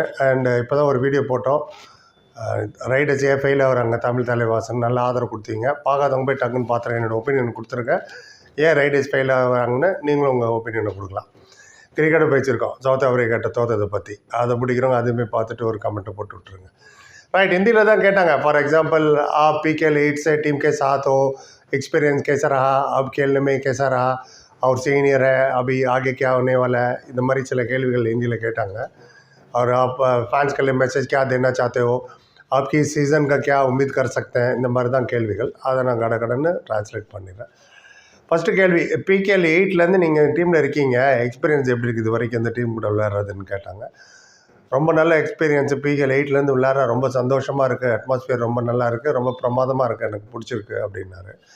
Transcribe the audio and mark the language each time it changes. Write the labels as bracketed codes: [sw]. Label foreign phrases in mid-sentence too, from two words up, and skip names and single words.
[ta] அண்டு இப்போ தான் ஒரு வீடியோ போட்டோம், ரைடர்ஸ் ஏன் ஃபெயில் ஆகிறாங்க தமிழ் தலைவாசன், நல்ல ஆதரவு கொடுத்தீங்க. பார்க்காதவங்க போய் டக்குன்னு பார்த்துருங்க, என்னோடய ஒப்பீனியன் கொடுத்துருக்கேன். ஏன் ரைடர்ஸ் ஃபெயில் ஆகிறாங்கன்னு நீங்களும் உங்கள் ஒப்பீனியனை கொடுக்கலாம். கிரிக்கெட்டை பேசியிருக்கோம், சவுத் ஆஃப்ரிக்காட்ட தோற்றதை பற்றி. அதை பிடிக்கிறவங்க அதுவுமே பார்த்துட்டு ஒரு கமெண்ட்டை போட்டு விட்ருங்க. राइट, हिंदी தான் கேட்டாங்க. [en] for example [hi] आप पीके लीड से टीम के साथ हो, एक्सपीरियंस कैसा रहा, अब खेलने में कैसा रहा और सीनियर है, अभी आगे क्या होने वाला है, [ta] இந்த மாதிரி சில கேள்விகள் ஹிந்தியில் கேட்டாங்க. [hi] और आप फैंस के लिए मैसेज क्या देना चाहते हो, आपकी सीज़न का क्या उम्मीद कर सकते हैं, [ta] இந்த மாதிரி தான் கேள்விகள். அதை நான் கடன்னு ட்ரான்ஸ்லேட் பண்ணிடுறேன். ஃபஸ்ட்டு கேள்வி, பிகேஎல் 8லேருந்து நீங்கள் டீமில் இருக்கீங்க, எக்ஸ்பீரியன்ஸ் எப்படி இருக்குது இது வரைக்கும் இந்த டீம் கூட விளையாடுறதுன்னு கேட்டாங்க. ரொம்ப நல்ல எக்ஸ்பீரியன்ஸு, பிகேஎல் 8லேருந்து விளையாட ரொம்ப சந்தோஷமாக இருக்குது, அட்மாஸ்பியர் ரொம்ப நல்லா இருக்குது, ரொம்ப பிரமாதமாக இருக்குது, எனக்கு பிடிச்சிருக்கு அப்படின்னாரு.